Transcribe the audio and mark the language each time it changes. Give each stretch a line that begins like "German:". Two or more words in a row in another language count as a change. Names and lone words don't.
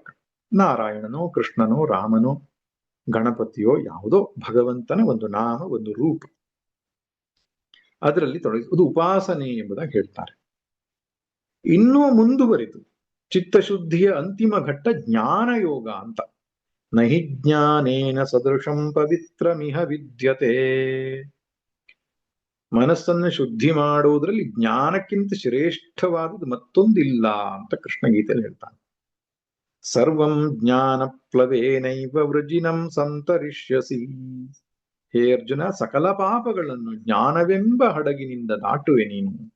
Kannada: ನಾರಾಯಣನೋ ಕೃಷ್ಣನೋ ರಾಮನೋ ಗಣಪತಿಯೋ ಯಾವುದೋ ಭಗವಂತನ ಒಂದು ನಾಮ, ಒಂದು ರೂಪ, ಅದರಲ್ಲಿ ತೊಡಗಿಸುವುದು ಉಪಾಸನೆ ಎಂಬುದಾಗಿ ಹೇಳ್ತಾರೆ. ಇನ್ನೂ ಮುಂದುವರಿದು ಚಿತ್ತಶುದ್ಧಿಯ ಅಂತಿಮ ಘಟ್ಟ ಜ್ಞಾನ ಯೋಗ ಅಂತ.
Sanskrit: ನಹಿ ಜ್ಞಾನೇನ ಸದೃಶಂ ಪವಿತ್ರಮಿಹ ವಿದ್ಯತೆ.
Kannada: ಮನಸ್ಸನ್ನು ಶುದ್ಧಿ ಮಾಡುವುದರಲ್ಲಿ ಜ್ಞಾನಕ್ಕಿಂತ ಶ್ರೇಷ್ಠವಾದದ್ದು ಮತ್ತೊಂದಿಲ್ಲ ಅಂತ ಕೃಷ್ಣ ಗೀತೆಯಲ್ಲಿ ಹೇಳ್ತಾನೆ.
Sanskrit: ಸರ್ವಂ ಜ್ಞಾನ ಪ್ಲವೇನೈವ ವೃಜಿನಂ ಸಂತರಿಷ್ಯಸಿ.
Kannada: ಹೇ ಅರ್ಜುನ, ಸಕಲ ಪಾಪಗಳನ್ನು ಜ್ಞಾನವೆಂಬ ಹಡಗಿನಿಂದ ದಾಟುವೆ ನೀನು.